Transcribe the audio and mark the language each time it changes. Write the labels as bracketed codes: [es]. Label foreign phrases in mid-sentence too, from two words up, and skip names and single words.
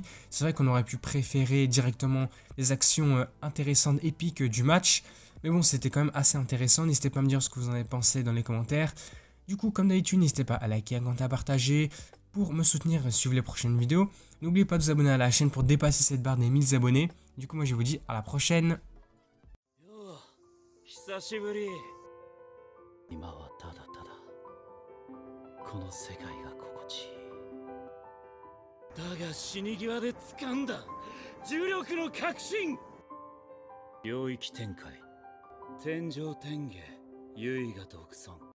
[fr] C'est vrai qu'on aurait pu préférer directement des actions intéressantes, épiques du match. Mais bon, c'était quand même assez intéressant. N'hésitez pas à me dire ce que vous en avez pensé dans les commentaires. Du coup, comme d'habitude, n'hésitez pas à liker, à commenter, à partager pour me soutenir et suivre les prochaines vidéos. N'oubliez pas de vous abonner à la chaîne pour dépasser cette barre des 1000 abonnés. Du coup, moi je vous dis à la prochaine. [ja] 久しぶり。今はただただこの世界が心地いい。だが死に際で掴んだ重力の確信。領域展開天上天下優位が独尊。